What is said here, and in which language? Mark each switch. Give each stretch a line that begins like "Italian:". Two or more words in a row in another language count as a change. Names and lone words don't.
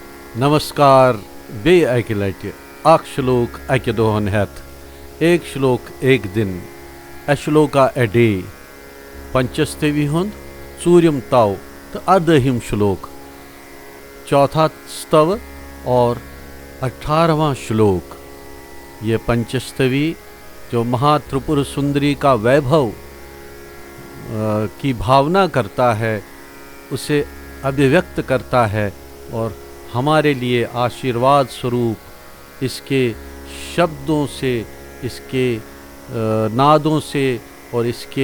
Kashmiri: नमस्कार बे अकि लटि अख श्लोक अकि दोहन हेत
Hindi: एक श्लोक एक दिन
English: a shloka a day
Kashmiri: पंचस्तवी हुंद चूरिम तव तो अर्दहिम श्लोक
Hindi: चौथा स्तव और 18वां श्लोक। ये पंचस्तवी जो महात्रिपुर सुंदरी का वैभव की भावना करता है उसे अभिव्यक्त करता है और हमारे लिए आशीर्वाद स्वरूप इसके शब्दों से, इसके नादों से और इसके